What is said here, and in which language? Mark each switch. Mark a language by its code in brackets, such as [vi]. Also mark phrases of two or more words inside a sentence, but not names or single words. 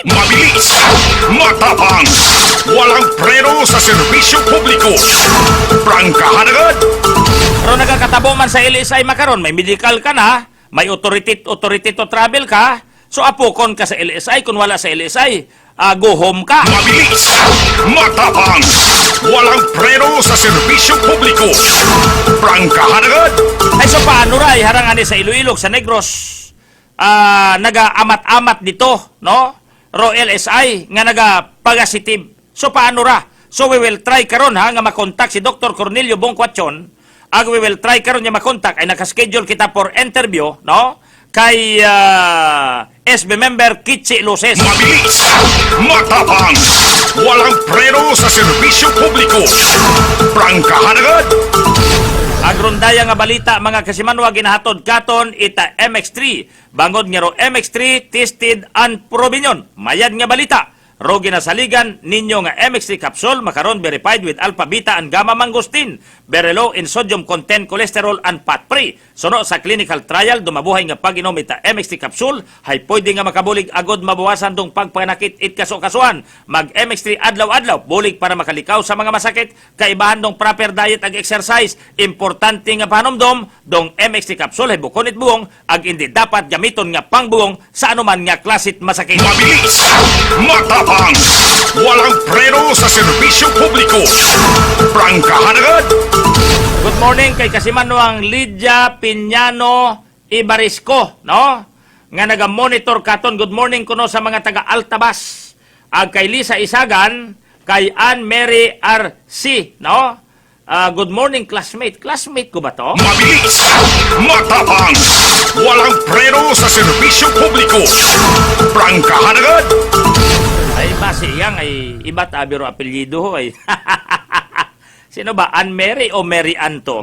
[tl] Mabilis, matapang, walang preno sa serbisyo publiko. Prangkahan agad. [akl] Pero nagkakatabo man sa LSI makaron, may medical ka na, may [en] authority to travel [akl] ka, so apukon ka sa LSI, kung wala sa LSI, [en] go home ka. [tl] Mabilis, matapang, walang preno sa serbisyo publiko. Prangkahan agad. [akl] Ay so paano ray, harangani sa Iloilo, sa Negros, naga-amat-amat dito, no? Ro LSI, nga naga-positive. So paano ra? [en] So we will try [akl] karon ha, nga makontak si Dr. Cornelio Bongquatson. [en] We will try [akl] karon nga makontak, ay nakaschedule kita [en] for interview, [akl] no? Kay SB member Kitsi Luces. [tl] Mabilis, matapang, walang preno sa serbisyo publiko. Prangkahan agad. [akl] Agrondaya nga balita mga kasimanwa ginahatod katon ita MX3. Bangod nga ro MX3 [en] tested and proven. [akl] Mayad nga balita. Ro ginasaligan ninyo nga MX3 capsule makaron [en] verified with alpha, beta, and gamma mangosteen. Very low in sodium content, cholesterol, and fat free. [akl] Suno sa [en] clinical trial, [akl] dumabuhay nga pag-inom ita MX3 capsule, hay pwede nga makabulig agod mabawasan dong pagpanakit it kaso-kasuan. Mag MX3 adlaw-adlaw, bulig para makalikaw sa mga masakit, kaibahan dong [en] proper diet [akl] ag exercise. Importante nga panomdom, dong MX3 capsule hay bukonit buong, ag hindi dapat gamiton nga pangbuong sa anuman nga klasit masakit. [tl] Mabilis, matapang, walang preno sa serbisyo publiko. Prangkahan agad. [en] Good morning [akl] kay Kasimanwang Lydia Piñano Ibarisco, no? Nga naga-monitor katon. [en] Good morning [akl] kuno sa mga taga Altabas. Ag kay Lisa Isagan, kay Ann Mary RC, no? [en] Good morning classmate. [akl] Classmate ko ba to? [tl] Mabilis, matapang, walang preno sa serbisyo publiko. Prangkahan agad. [akl] Ay base yang ay iba't abiro apelyido ho ay. Sino ba? Ann Mary o Mary Ann to?